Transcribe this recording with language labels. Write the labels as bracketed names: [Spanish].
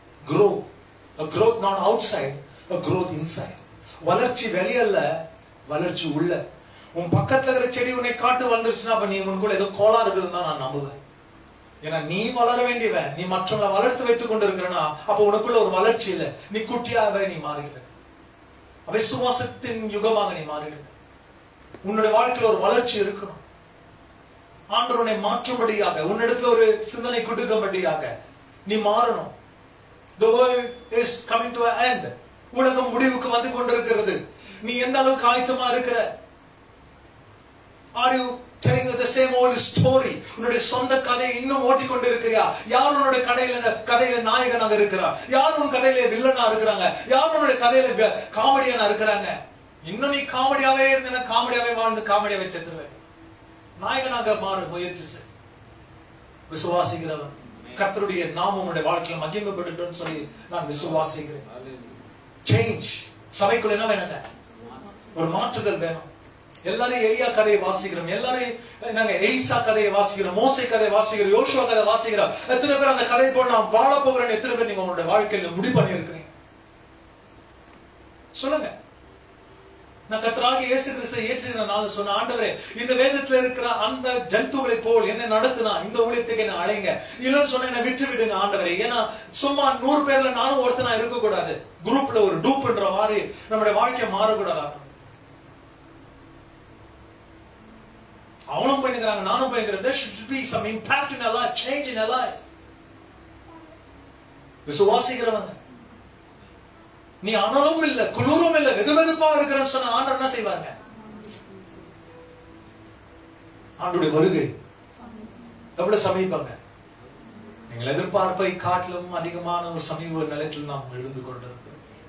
[English] grow, a growth not outside, a growth inside. [Tamil] வளர்ச்சி வெளியல்ல, வளர்ச்சி உள்ள. உன் பக்கத்துல இருக்கிற செடி உன்னை காட்டு வளர்ந்துருச்சுன்னா அப்ப நீ உனக்குள்ள ஏதோ கோளாறு இருக்குதுன்னு தான் நான் நம்புவேன். ஏன்னா நீ வளர வேண்டியவன், நீ மற்றவங்களை வளர்த்து வைத்துக் கொண்டிருக்கிறனா அப்ப உனக்குள்ள ஒரு வளர்ச்சி இல்லை. நீ குட்டியாகவே நீ மாறிடுற. விசுவாசத்தின் யுகமாக நீ மாறிடுற. உன்னுடைய வாழ்க்கையில ஒரு வளர்ச்சி இருக்கணும். ஆண்டவர் உன்னை மாற்றும்படியாக, உன்னிடத்துல ஒரு சிந்தனை கொடுக்கும்படியாக நீ மாறணும். [English] The world is coming to an end. [Tamil] உலகம் முடிவுக்கு வந்து கொண்டிருக்கிறது. நீ எந்த அளவுக்கு ஆயத்தமா இருக்கிற? [English] Are you telling the same old story? [Tamil] உன்னுடைய சொந்த கதையை இன்னும் ஓட்டி கொண்டு இருக்கிறியா? யார் உன்னுடைய கதையில நாயகனாக இருக்கிறா? யார் உன் கதையில வில்லனா இருக்கிறாங்க? யார் உன்னுடைய கதையில காமெடியனா இருக்கிறாங்க? இன்னும் நீ காமெடியாவே இருந்தனா காமெடியாவே வாழ்ந்து காமெடியாவே செத்துருவேன். நாயகனாக மாற முயற்சி செய். விசுவாசிக்கிறவன் கர்த்தருடைய நாமம் உன்னுடைய வாழ்க்கையில மகிமைப்படட்டும்னு சொல்லி நான் விசுவாசிக்கிறேன். சேஞ்ச். சபைக்குள்ள என்ன வேணுங்க? ஒரு மாற்றுதல் வேணும். எல்லாரும் எலியா கதையை வாசிக்கிறோம், எல்லாரும் நாங்க எலிசா கதையை வாசிக்கிறோம், மோசே கதையை வாசிக்கிறோம், யோசுவா கதை வாசிக்கிறோம். எத்தனை பேர் அந்த கதை போல நான் வாழ போகிறேன்? எத்தனை பேர் நீங்க உங்களுடைய வாழ்க்கையில முடிவு பண்ணி இருக்கிறீங்க? சொல்லுங்க. நான் கர்த்தராகிய இயேசு கிறிஸ்துவை ஏற்றினால சொன்ன, ஆண்டவரே இந்த வேதத்துல இருக்கிற அந்த ஜந்துக்களை போல் என்ன நடத்தினா இந்த ஊழியத்துக்கு என்ன அழைங்க. இல்லைன்னு சொன்ன என்ன விட்டு விடுங்க ஆண்டவரே. ஏன்னா சும்மா 100 பேர்ல நானும் ஒருத்தனா இருக்க கூடாது. குரூப்ல ஒரு டூப்ன்ற மாதிரி நம்முடைய வாழ்க்கையை மாறக்கூடாதா? அவனும் பண்ணிக்கிறாங்க, நானும் பண்ணிக்கிறேன். [English] There should be some impact in our life, change in our life. [Tamil] விசுவாசிக்கிறவங்க நீ அனலும் இல்ல குளிரும் இல்ல வெதுவெதுப்பா இருக்கிறன்னு சொன்ன ஆண்டவர் என்ன செய்வாங்க? ஆண்டுடைய வருகை எவ்வளவு சமீபங்க. நீங்கள் எதிர்பார்ப்பை காட்டிலும் அதிகமான ஒரு சமீப நிலையத்தில் நாம் எழுந்து கொண்டிருக்கிறோம்.